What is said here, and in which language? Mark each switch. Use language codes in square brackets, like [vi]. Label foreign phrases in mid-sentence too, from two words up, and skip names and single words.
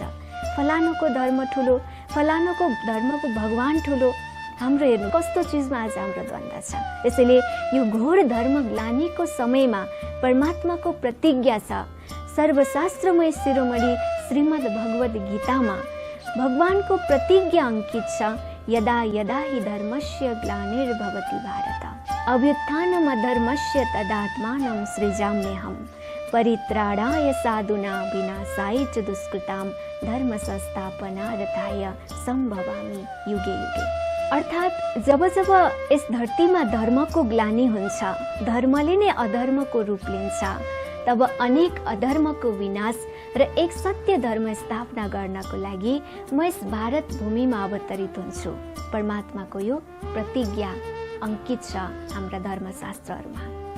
[ne] फलानुको धर्म ठुलो, फलानुको धर्मको भगवान ठुलो। हाम्रो हेर्नु कस्तो चिजमा आज हाम्रो द्वन्द्व छ। त्यसैले यो घोर धर्म ग्लानीको समयमा परमात्माको प्रतिज्ञा छ। सर्वशास्त्रमय शिरोमणि श्रीमद् भगवद गीतामा भगवानको प्रतिज्ञा अंकित छ, [sa] यदा यदा हि धर्मस्य ग्लानिर्भवति भारत अभ्युत्थानम् अधर्मस्य तदात्मानं सृजाम्यहम् परित्राणाय साधूनां विनाशाय च दुष्कृतां धर्म संस्थापनार्थाय सम्भवामि युगे युगे। [ne] अर्थात् जब जब यस धरतीमा धर्मको ग्लानी हुन्छ, धर्मले नै अधर्मको रूप लिन्छ, तब अनेक अधर्मको विनाश र एक सत्य धर्म स्थापना गर्नको लागि म यस भारत भूमिमा अवतरित हुन्छु। परमात्माको यो प्रतिज्ञा अंकित छ हाम्रा धर्मशास्त्रहरूमा।